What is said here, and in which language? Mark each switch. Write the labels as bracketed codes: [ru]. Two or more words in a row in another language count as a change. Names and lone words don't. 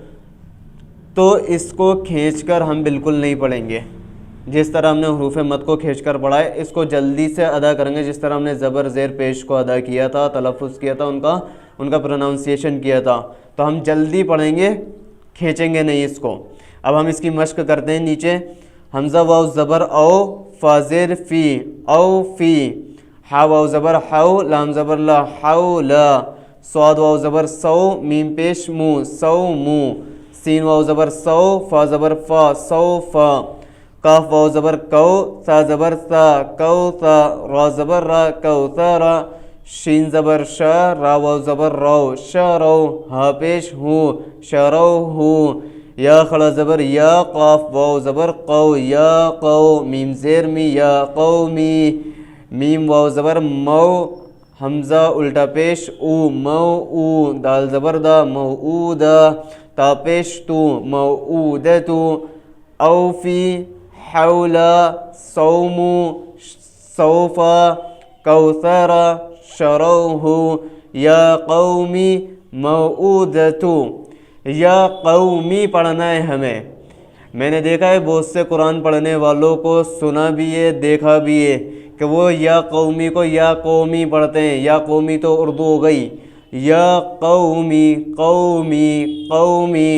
[ur] تو اس کو کھینچ کر ہم بالکل نہیں پڑھیں گے، جس طرح ہم نے حروف مد کو کھینچ کر پڑھا ہے، اس کو جلدی سے ادا کریں گے، جس طرح ہم نے زبر زیر پیش کو ادا کیا تھا، تلفظ کیا تھا، ان کا پروناؤنسیشن کیا تھا، تو ہم جلدی پڑھیں گے، کھینچیں گے نہیں اس کو۔ اب ہم اس کی مشق کرتے ہیں۔ نیچے حمزہ واو زبر او، فا زیر فی، او فی، ہا واو زبر ہو، لام زبر لا، ہو لا، صاد واو زبر سو، میم پیش مو، سو مو، سین واو زبر سو، فا زبر فا، سو فا، کاف واو زبر کو، سا زبر سا، کو سا، را زبر را، کو سا را، شین زبر شا، را واو زبر رو، شا رو، ہا پیش ہو، شرو ہو، یا کھڑا زبر یا، قاف واو زبر قو، یا قو، میم زیر می، [ar] یا قومی، [ur] میم واو زبر مو، حمزہ الٹا پیش او، مو او، دال زبر دا، مو او دا، تا پیش تو، مو او دے تو، اوفی، حولا، صومو، صوفا، کوثرا، شروہ، [ar] یا قومی، [ur] موعودتو۔ [ar] یا قومی [ur] پڑھنا ہے ہمیں۔ میں نے دیکھا ہے بہت سے قرآن پڑھنے والوں کو، سنا بھی ہے دیکھا بھی ہے، کہ وہ [ar] یا قومی [ur] کو [ar] یا قومی [ur] پڑھتے ہیں۔ [ar] یا قومی [ur] تو اردو ہو گئی، [ar] یا قومی، [ur] قومی، قومی۔